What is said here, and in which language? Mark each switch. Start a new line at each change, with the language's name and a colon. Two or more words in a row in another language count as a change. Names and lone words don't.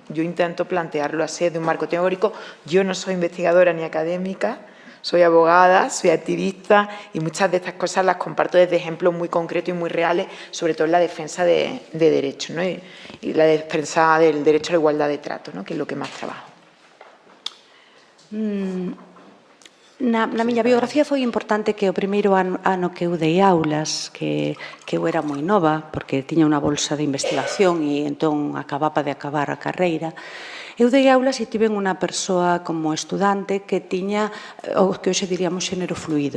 Spanish: Yo intento plantearlo así desde un marco teórico. Yo no soy investigadora ni académica, soy abogada, soy activista y muchas de estas cosas las comparto desde ejemplos muy concretos y muy reales, sobre todo en la defensa de derechos, ¿no? y la defensa del derecho a la igualdad de trato, ¿no?, que es lo que más trabajo.
Galician: Na miña biografía foi importante que o primeiro ano que eu dei aulas, que eu era moi nova, porque tiña unha bolsa de investigación e entón acababa de acabar a carreira, eu dei aulas e tive unha persoa como estudante que tiña o que hoxe diríamos xénero fluido.